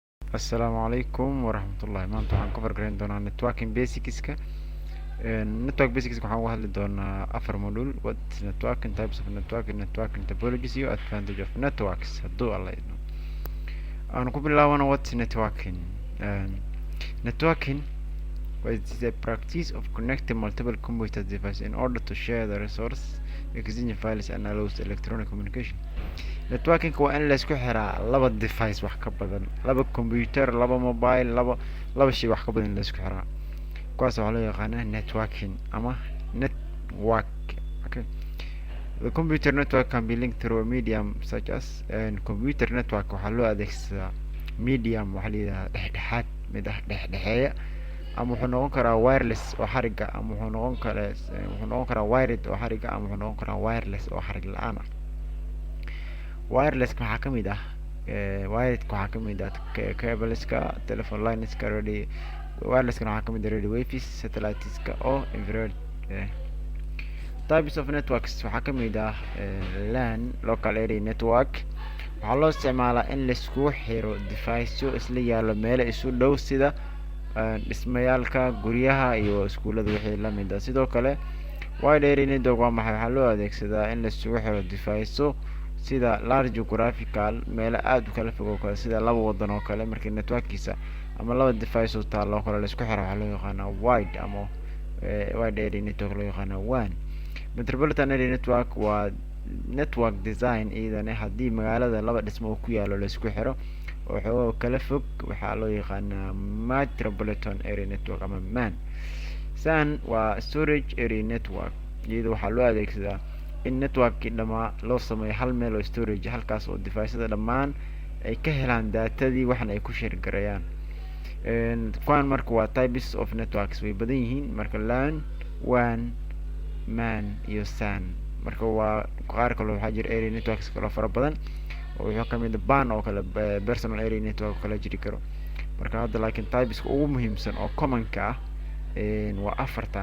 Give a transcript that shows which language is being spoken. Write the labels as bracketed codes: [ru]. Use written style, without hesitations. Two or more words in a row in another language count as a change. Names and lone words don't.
[ar] السلام عليكم ورحمة الله. [so] maanta waxaan ka fargaran doonaa networking basicska. Network basicska waxaan uga hadli doonaa afar module: [en] what is networking, types of networking, networking topologies, [so] iyo [en] advantage of networks [so] hadduu alla idmo. Aan ku bilaabano [en] what is networking. Networking is the practice of connecting multiple computer devices in order to share the resource, exchange files, and allows electronic communication. [so] Networking waa in la isku xiraa laba device wax ka badan, laba computer, laba mobile, laba shay wax ka badan la isku xiraa. Kuwaas waxaa loo yaqaanaa networking ama network. Okay. [en] The computer network can be linked through a medium such as computer network [so] waxaa loo adeegsadaa medium waxaa la yidhahdaa dhexdhexaad mid ah dhexdhexeeya, ama wuxuu noqon karaa wireless oo xariga, ama wuxuu noqon karaa wired oo xariga, ama wuxuu noqon karaa wireless oo xarig la-aan ah. Wireless waxaa ka mid ah wiredka waxaa ka mid ah cableska, telephone lineska, radio wirelesskan waxaa ka mid ah [en] radio waves, [so] satelliteska oo infrared. [en] Types of networks [so] waxaa ka mid ah LAN [en] local area network. [so] waxaa loo isticmaalaa in la isku xiro deviceyo isla yaalo meelo isu dhow sida dhismayaalka, guryaha iyo iskuulada wixii la mid ah. Sidoo kale [en] wide area network [so] waa maxay? waxaa loo adeegsadaa in la isugu xiro deviceyo sida [en] large geographical [so] meelo aad u kala fog oo kale, sida laba wadan oo kale. markii networkiisa ama laba device oo taalo oo kale la isku xiro waxaa loo yaqaanaa wide ama [en] wide area network [so] loo yaqaanaa WAN. [en] Metropolitan area network [so] waa [en] network design [so] iyadana haddii magaalada laba dhismo oo ku yaalo la isku xiro oo xoogoo kala fog waxaa loo yaqaanaa [en] metropolitan area network [so] ama MAN. [en] SAN waa storage area network. [so] iyada waxaa loo adeegsadaa in networkii dhamaa loo sameeyo hal meel oo storage, halkaas oo deviceada dhammaan ay ka helaan datadii waxna ay ku share garayaan. kuwan marka waa [en] types of networks, [so] way badan yihiin. marka LAN, WAN, MAN iyo SAN. marka waa qaar kale waxaa jira [en] area networks [so] kale fara badan oo wuxuu ka mid PAN oo kale, [en] personal area network [so] oo kale jiri karo. marka hadda laakiin typeska ugu muhiimsan oo commonka ah waa afartan.